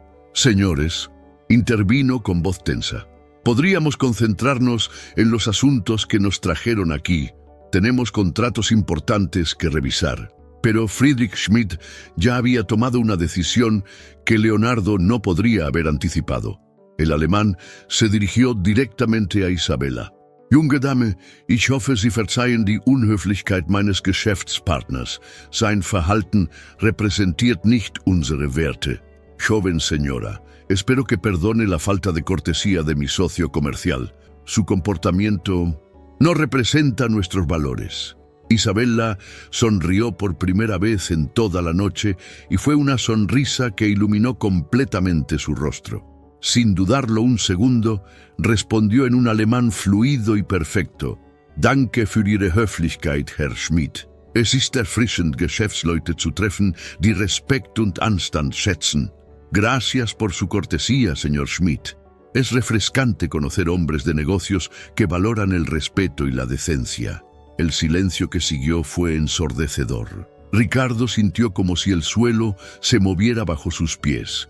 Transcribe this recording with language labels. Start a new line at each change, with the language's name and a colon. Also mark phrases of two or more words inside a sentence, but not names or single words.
Spanish: «Señores», intervino con voz tensa, «podríamos concentrarnos en los asuntos que nos trajeron aquí. Tenemos contratos importantes que revisar». Pero Friedrich Schmidt ya había tomado una decisión que Leonardo no podría haber anticipado. El alemán se dirigió directamente a Isabella.
German: «Junge Dame, ich hoffe, Sie verzeihen die Unhöflichkeit meines Geschäftspartners. Sein Verhalten repräsentiert nicht unsere Werte».
Spanish: «Joven señora, espero que perdone la falta de cortesía de mi socio comercial. Su comportamiento no representa nuestros valores». Isabella sonrió por primera vez en toda la noche y fue una sonrisa que iluminó completamente su rostro. Sin dudarlo un segundo, respondió en un alemán fluido y perfecto.
German: «Danke für Ihre Höflichkeit, Herr Schmidt. Es ist erfrischend, Geschäftsleute zu treffen, die Respekt und Anstand schätzen».
Spanish: «Gracias por su cortesía, señor Schmidt. Es refrescante conocer hombres de negocios que valoran el respeto y la decencia». El silencio que siguió fue ensordecedor. Ricardo sintió como si el suelo se moviera bajo sus pies.